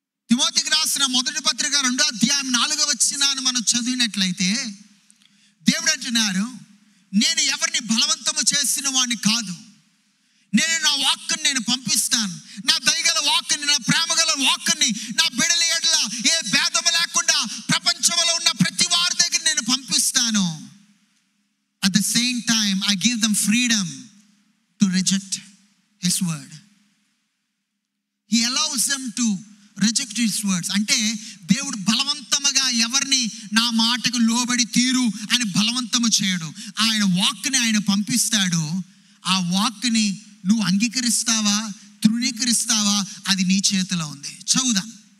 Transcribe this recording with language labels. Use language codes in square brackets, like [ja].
[te] తిమోతికి రాసిన మొదటి పత్రిక 2వ అధ్యాయం 4వ వచనాన్ని మనం చదివినట్లయితే దేవుడు అంటున్నారు, నేను ఎవరిని బలవంతము చేసిన వాడిని కాదు, నేను నా వాక్కుని నేను పంపిస్తాను. నా దయగల వాక్కుని, నా ప్రేమగల వాక్కుని నా బిడ్డల ఎడల ఏ భేదము లేకుండా ప్రపంచంలో ఉన్న ప్రతి వారి దగ్గర నేను పంపిస్తాను. [en] At the same time, I give them freedom to reject His word. He allows them to reject His words. [te] అంటే దేవుడు బలవంతముగా ఎవరిని నా మాటకు లోబడి తీరు అని బలవంతము చేయడు. ఆయన వాక్కుని ఆయన పంపిస్తాడు. ఆ వాక్కుని నువ్వు అంగీకరిస్తావా, తృణీకరిస్తావా, అది నీ చేతిలో ఉంది. చదువుదాం.